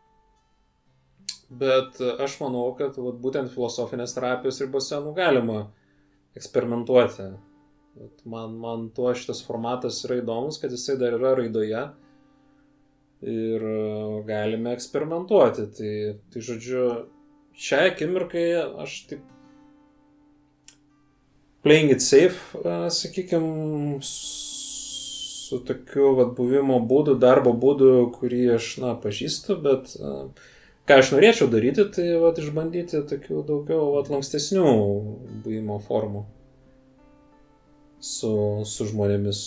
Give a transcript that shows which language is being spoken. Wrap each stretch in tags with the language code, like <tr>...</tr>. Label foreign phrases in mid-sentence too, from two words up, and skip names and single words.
<lt>Bet aš manau, kad būtent filosofinės terapijos ribose galima eksperimentuoti. Man tuo šitas formatas yra įdomus, kad jisai dar yra raidoje ir galime eksperimentuoti. Tai žodžiu, šiai akimirkai aš taip</lt> <en>playing it safe,</en> <lt>sakykime, su tokiu buvimo būdu, darbo būdu, kurį aš pažįstu, bet ką aš norėčiau daryti, tai išbandyti tokių daugiau lankstesnių buvimo formų su žmonėmis.</lt>